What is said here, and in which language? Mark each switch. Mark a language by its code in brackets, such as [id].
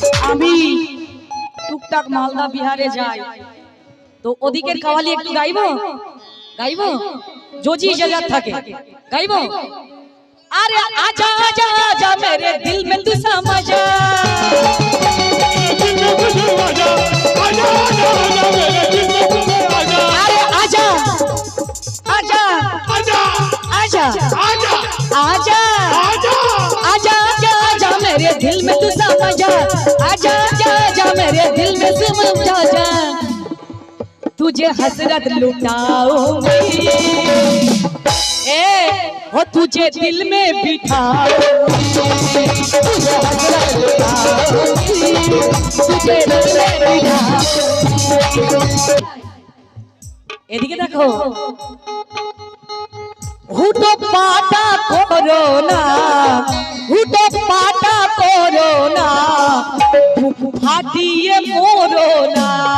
[bn] আমি টুকটাক মালদা বিহারে যাই, তো ওদিকের কাওয়ালি একটু গাইবো গাইবো যদি ইজাজত থাকে গাইবো। [hi] अरे आजा आजा आजा मेरे दिल में तू समा जा, अरे आजा आजा आजा आजा आजा आजा आजा आजा आजा मेरे दिल में तू समा जा, आजा आजा आजा मेरे दिल में समा जा। तुझे हसरत लुटाऊंगी ए हो तुझे दिल में बिठाऊंगी, तुझे हसरत लुटाऊंगी, तुझे दिल में बिठाऊंगी। [bn] এদিকে দেখো, হুটো পাটা করো না, হুটো পাটা করো না, বুক ফাটিয়ে মরো না।